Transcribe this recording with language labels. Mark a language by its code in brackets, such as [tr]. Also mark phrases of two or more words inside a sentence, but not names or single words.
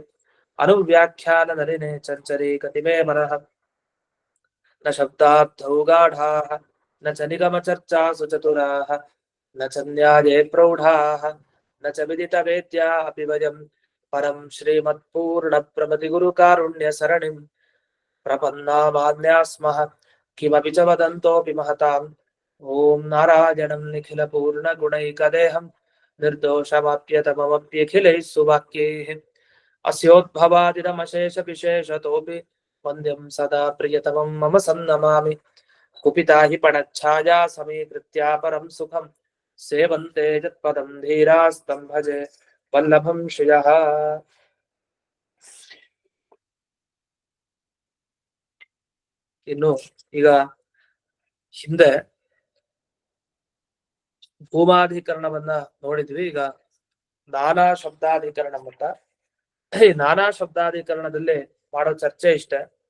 [sa] अनुव्याख्याननलिने चञ्चरे कतिमे मनः न शब्दार्थौ गाढाः न च निगमचर्चासु चतुराः न च न्याये प्रौढाः न च विदितवेद्या अपि वयं परं श्रीमत्पूर्णप्रमतिगुरुकारुण्यसरणिं प्रपन्नामान्या स्मः किमपि च वदन्तोऽपि महताम् ॐ नारायणं निखिलपूर्णगुणैकदेहं निर्दोषमाप्यतममप्यखिलैः सुवाक्यैः अस्योद्भवादिदमशेषविशेषतोऽपि वन्द्यं सदा प्रियतमं मम सन्नमामि कुपिता हि पणच्छाया समीकृत्या परं सुखं सेवन्ते यत्पदं धीरास्तं भजे वल्लभं श्रियः। [kn] ಇನ್ನು ಈಗ ಹಿಂದೆ ಭೂಮಾಧಿಕರಣವನ್ನ ನೋಡಿದ್ವಿ. ಈಗ ನಾನಾ ಶಬ್ದಾಧಿಕರಣ ಅಂತ, ಈ ನಾನಾ ಶಬ್ದಾಧಿಕರಣದಲ್ಲಿ ಮಾಡೋ ಚರ್ಚೆ ಇಷ್ಟೇ.